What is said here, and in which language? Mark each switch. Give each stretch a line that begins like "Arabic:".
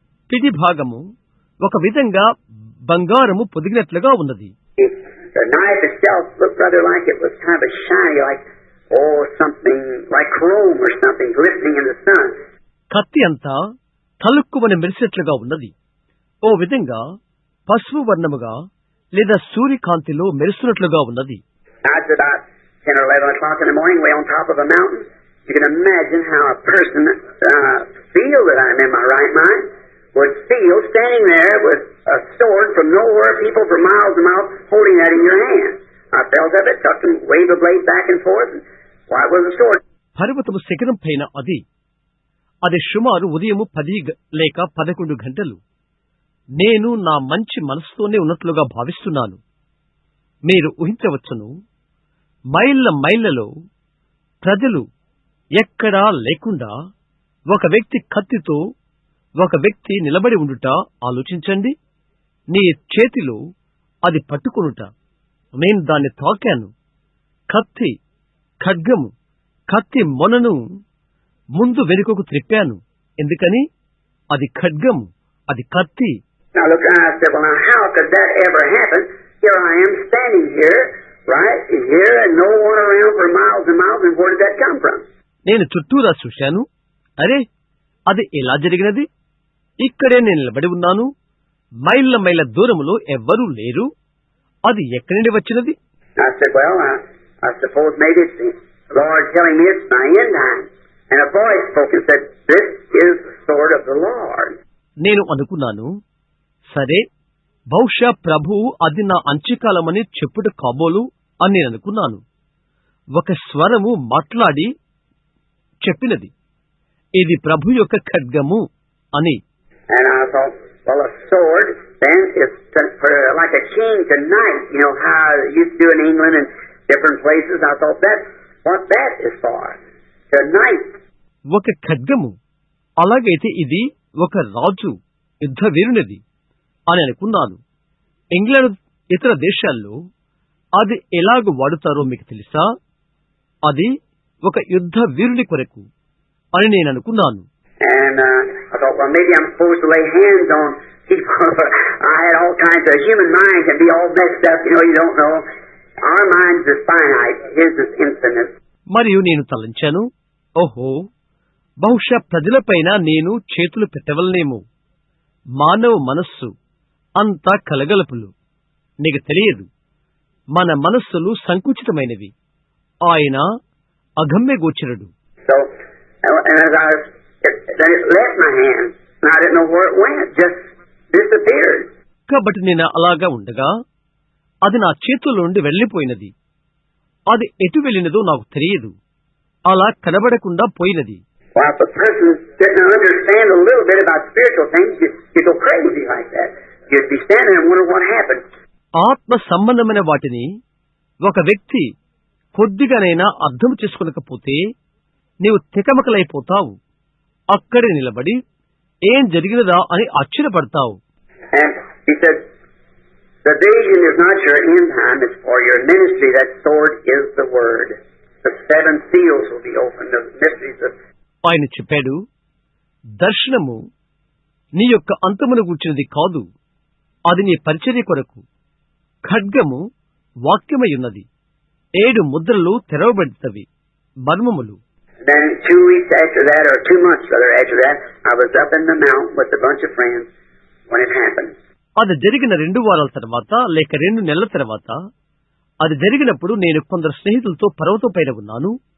Telugu: పిడి భాగము ఒక విధంగా బంగారము పొదిగినట్లుగా ఉన్నది.
English: The knife itself looked rather like it was kind of shiny, like something like chrome or something glistening in the sun.
Telugu: కత్తి అంతా తలుక్కుమని మెరిసినట్లుగా ఉన్నది. ఓ విధంగా పసుపు వర్ణముగా లేదా సూర్యకాంతిలో మెరుస్తున్నట్లుగా ఉన్నది.
English: It's about 10 or 11 o'clock in the morning, way on top of a mountain. You can imagine how a person feel that I'm in my right mind would feel standing there with a sword from nowhere, people for miles and miles holding that in your hand. I felt of it, tucked and waved the blade back and forth, and why was the sword?
Telugu: పర్వతము శిఖరం పైన అది సుమారు ఉదయము 10 లేక 11 గంటలు. నేను నా మంచి మనసుతోనే ఉన్నట్లుగా భావిస్తున్నాను. మీరు ఊహించవచ్చును, మైళ్ళలో ప్రజలు ఎక్కడా లేకుండా ఒక వ్యక్తి కత్తితో ఒక వ్యక్తి నిలబడి ఉండుట ఆలోచించండి. నీ చేతిలో అది పట్టుకొనుట. నేను దాన్ని తాకాను. కత్తి, ఖడ్గము, కత్తి మొనను ముందు వెనుకకు త్రిప్పాను. ఎందుకని? అది ఖడ్గము, అది కత్తి.
English: Now look, I said, well, now how could that ever happen? Here I am standing here, right here, and no one around for miles and miles, and where did that come from?
Telugu: నేను చుట్టూరా చూశాను. అరే, అది ఎలా జరిగినది? ఇక్కడే నేను నిలబడి ఉన్నాను. మైళ్ళ దూరములో ఎవ్వరూ లేరు. అది ఎక్కడి నుండి వచ్చినది?
English: I said, well, I suppose maybe it's the Lord telling me it's my end time. And a voice spoke and said, this is the sword of the Lord.
Telugu: నేను అనుకున్నాను, సరే, బహుశా ప్రభువు అది నా అంత్యకాలమని చెప్పుట కాబోలు అని నేను అనుకున్నాను. ఒక స్వరము మాట్లాడి చెప్పినది, ఇది ప్రభు యొక్క ఖడ్గము అని.
English: And I thought, well, a sword then is like a king to knight. You know how it used to do in England and different places. I thought that's what that is for, to knight.
Telugu: ఒక ఖడ్గము, అలాగైతే ఇది ఒక రాజు, యుద్ధ వీరునిది అని అనుకున్నాను. England ఇతర దేశాల్లో అది ఎలాగ వాడుతారో మీకు తెలుసా? అది ఒక యుద్ధ వీరుని కొరకు అని నేను అనుకున్నాను.
English: And I thought, well, maybe I'm supposed to lay hands on people. I had all kinds of human mind can be all messed up. You don't know. Our minds is finite. His is infinite.
Telugu: మరియు నేను తలంచాను, ఓహో, బహుశా ప్రజలపైన నేను చేతులు పెట్టవలనేమో. మానవ మనస్సు అంతా కలగలుపులు. నీకు తెలియదు, మన మనస్సులు సంకుచితమైనవి. ఆయన అగమ్యగోచరుడు.
English: So, and as then it left my hand, and I didn't know where it went. Just disappeared.
Telugu: కాబట్టి నేను అలాగా ఉండగా అది నా చేతుల నుండి వెళ్లిపోయినది. అది ఎటు వెళ్ళినదో నాకు తెలియదు. అలా కనబడకుండా పోయినది.
English: Well, if a person didn't understand a little bit about spiritual things, you'd go crazy like that. You'd be standing and wonder what happened.
Telugu: ఆత్మ సంబంధమైన వాటిని ఒక వ్యక్తి కొద్దిగానైనా అర్థం చేసుకోలేకపోతే నీవు తికమకలైపోతావు. అక్కడే నిలబడి ఏం జరిగినదా అని ఆశ్చర్యపడతావు.
English: And he said, the vision is not your end time, it's for your ministry. That sword is the word. The 7 seals will be opened, the mysteries of...
Telugu: ఆయన చెప్పాడు, దర్శనము నీ యొక్క అంతమును గూర్చినది కాదు, అది నీ పరిచర్య కొరకు. ఖడ్గము వాక్యమయున్నది. 7 ముద్రలు తెరవబడితవి, మర్మములు.
English: Then 2 weeks after that, or 2 months rather after that, I was up in the mountain with a bunch of friends when it happened.
Telugu: అది జరిగిన 2 వారాల తర్వాత లేక 2 నెలల తర్వాత, అది జరిగినప్పుడు నేను కొందరు స్నేహితులతో పర్వతం పైన ఉన్నాను.